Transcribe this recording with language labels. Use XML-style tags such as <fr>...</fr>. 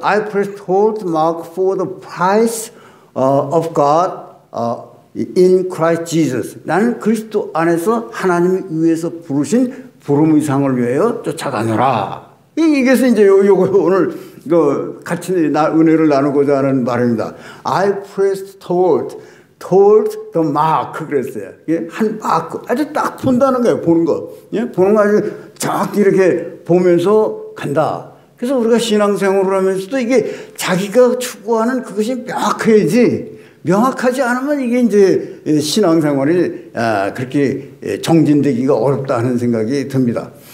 <en>I press toward the mark for the prize of God in Christ Jesus.</en> <ko>나는 그리스도 안에서 하나님이 위해서 부르신 부름의 상을 위하여 쫓아가노라. 이게서 이제 요거 오늘 같이 은혜를 나누고자 하는 말입니다.</ko> <en>I pressed toward the mark</en> <ko>그랬어요. 한 마크 아주 딱 본다는 거예요. 보는 거. 보는 거 아주 정확히 이렇게 보면서 간다. 그래서 우리가 신앙생활을 하면서도 이게 자기가 추구하는 그것이 명확해야지 명확하지 않으면 이게 이제 신앙생활이 그렇게 정진되기가 어렵다 하는 생각이 듭니다.</ko>